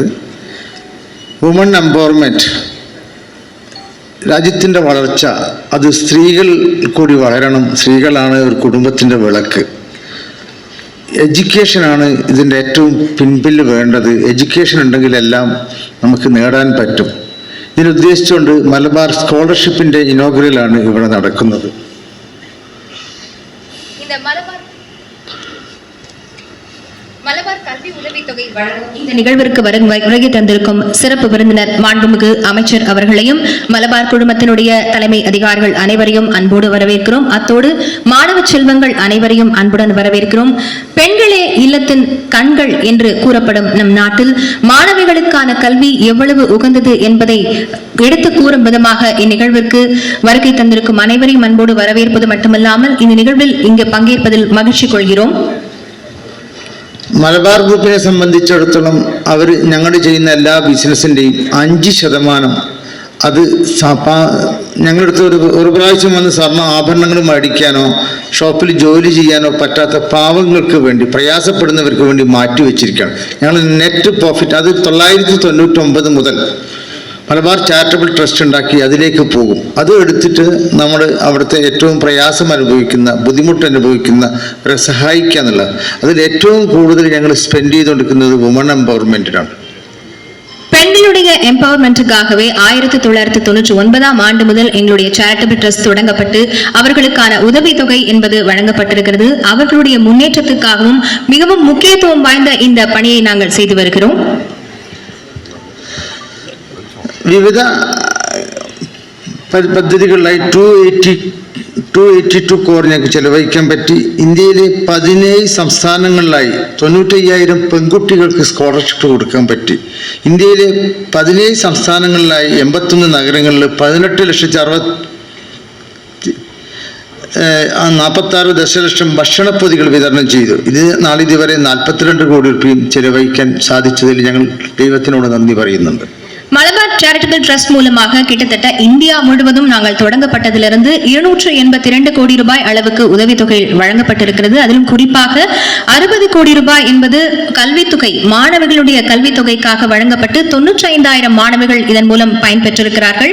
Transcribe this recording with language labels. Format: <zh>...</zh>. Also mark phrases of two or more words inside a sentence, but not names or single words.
<en>woman empowerment,</en> <ml>രാജ്യത്തിൻ്റെ വളർച്ച അത് സ്ത്രീകൾ കൂടി വളരണം. സ്ത്രീകളാണ് ഒരു കുടുംബത്തിൻ്റെ വിളക്ക്. എഡ്യൂക്കേഷനാണ് ഇതിൻ്റെ ഏറ്റവും പിൻപിൽ വേണ്ടത്. എഡ്യൂക്കേഷൻ ഉണ്ടെങ്കിൽ എല്ലാം നമുക്ക് നേടാൻ പറ്റും. ഇതിനുദ്ദേശിച്ചുകൊണ്ട് മലബാർ സ്കോളർഷിപ്പിൻ്റെ ഇനോഗ്രലാണ് ഇവിടെ നടക്കുന്നത്.</ml> <ta>மலபார் கல்வி உதவித்தொகை வழங்கும் இந்த நிகழ்விற்கு வருகை தந்திருக்கும் சிறப்பு விருந்தினர் மாண்புமிகு அமைச்சர் அவர்களையும் மலபார் குழுமத்தினுடைய தலைமை அதிகாரிகள் அனைவரையும் அன்போடு வரவேற்கிறோம். அத்தோடு மாணவ செல்வங்கள் அனைவரையும் அன்புடன் வரவேற்கிறோம். பெண்களே இல்லத்தின் கண்கள் என்று கூறப்படும் நம் நாட்டில் மாணவிகளுக்கான கல்வி எவ்வளவு உகந்தது என்பதை எடுத்து கூறும் விதமாக இந்நிகழ்விற்கு வருகை தந்திருக்கும் அனைவரையும் அன்போடு வரவேற்பது மட்டுமல்லாமல் இந்த நிகழ்வில் இங்கு பங்கேற்பதில் மகிழ்ச்சி கொள்கிறோம்.</ta> <ml>മലബാർ ഗ്രൂപ്പിനെ സംബന്ധിച്ചിടത്തോളം അവർ ഞങ്ങൾ ചെയ്യുന്ന എല്ലാ ബിസിനസ്സിൻ്റെയും 5% അത് ഞങ്ങളടുത്ത് ഒരു പ്രാവശ്യം വന്ന് സ്വർണ്ണ ആഭരണങ്ങൾ മേടിക്കാനോ ഷോപ്പിൽ ജോലി ചെയ്യാനോ പറ്റാത്ത പാവങ്ങൾക്ക് വേണ്ടി, പ്രയാസപ്പെടുന്നവർക്ക് വേണ്ടി മാറ്റിവെച്ചിരിക്കുകയാണ്. ഞങ്ങൾ</ml> <en>net profit</en> <ml>അത് 999 മുതൽ മലബാർ ചാരിറ്റബിൾ ട്രസ്റ്റ് ഉണ്ടാക്കി അതിലേക്ക് പോകും. അത് എടുത്തിട്ട് നമ്മൾ അവിടുത്തെ ഏറ്റവും പ്രയാസം അനുഭവിക്കുന്ന, ബുദ്ധിമുട്ട് അനുഭവിക്കുന്നവരെ സഹായിക്കുക എന്നുള്ളത്. അതിൽ ഏറ്റവും കൂടുതൽ ഞങ്ങൾ സ്പെൻഡ് ചെയ്തുകൊണ്ടിരിക്കുന്നത്</ml> <en>woman empowermentinaan.</en> <ta>பெண்களுடைய எம்பவர்மெண்ட்டுக்காகவே 1999 ஆண்டு முதல் எங்களுடைய</ta> <en>charitable trust</en> <ta>தொடங்கப்பட்டு அவர்களுக்கான உதவித்தொகை என்பது வழங்கப்பட்டிருக்கிறது. அவர்களுடைய முன்னேற்றத்துக்காகவும் மிகவும் முக்கியத்துவம் வாய்ந்த இந்த பணியை நாங்கள் செய்து வருகிறோம்.</ta> <ml>വിവിധ പദ്ധതികളിലായി 282 കോടി ഞങ്ങൾക്ക് ചെലവഴിക്കാൻ പറ്റി. ഇന്ത്യയിലെ 17 സംസ്ഥാനങ്ങളിലായി 95,000 പെൺകുട്ടികൾക്ക് സ്കോളർഷിപ്പ് കൊടുക്കാൻ പറ്റി. ഇന്ത്യയിലെ 17 സംസ്ഥാനങ്ങളിലായി 81 നഗരങ്ങളിൽ 46 ദശലക്ഷം ഭക്ഷണപ്പൊതികൾ വിതരണം ചെയ്തു. ഇത് നാളിതുവരെ 42 കോടി രൂപയും ചെലവഴിക്കാൻ സാധിച്ചതിൽ ഞങ്ങൾ ദൈവത്തിനോട് നന്ദി പറയുന്നുണ്ട്.</ml> <ta>மலபார் சேரிட்டபிள் ட்ரஸ்ட் மூலமாக கிட்டத்தட்ட இந்தியா முழுவதும் நாங்கள் தொடங்கப்பட்டதிலிருந்து 282 கோடி ரூபாய் அளவுக்கு உதவித்தொகை வழங்கப்பட்டிருக்கிறது. அதிலும் குறிப்பாக 60 கோடி ரூபாய் என்பது கல்வித்தொகை, மாணவர்களுடைய கல்வித்தொகைக்காக வழங்கப்பட்டு 95,000 மாணவர்கள் இதன் மூலம் பயன்பெற்றிருக்கிறார்கள்.</ta>